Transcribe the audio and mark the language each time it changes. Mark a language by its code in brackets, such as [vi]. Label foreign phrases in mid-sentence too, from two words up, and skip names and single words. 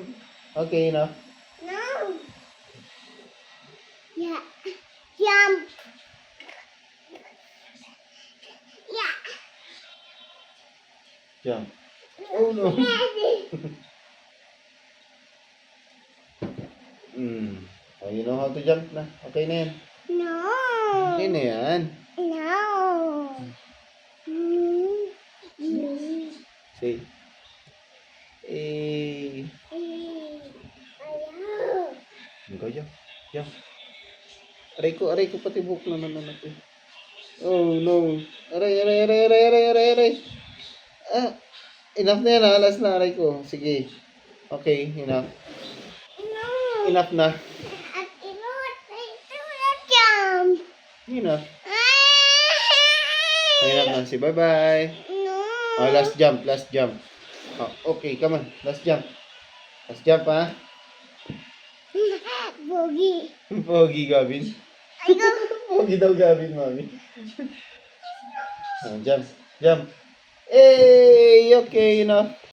[en] Okay, enough. Jump. Oh no. Oh, you know how to jump na. [tl] Okay na yan. Okay na yan. [en] Say. Eh. Go, jump. Jump. [tl] Aray ko pati buhok na natin. [en] Oh no. Aray. [tl] Ah, enough na yan, ha? Last na, aray ko. Sige. Okay, enough. Enough na. Enough. Enough na. Say bye-bye. Oh, last jump. Oh, okay, come on. Last jump, ha? Pogi, Gavin. Pogi daw, Gavin, mami. [en] Oh, jump. Hey, okay, enough.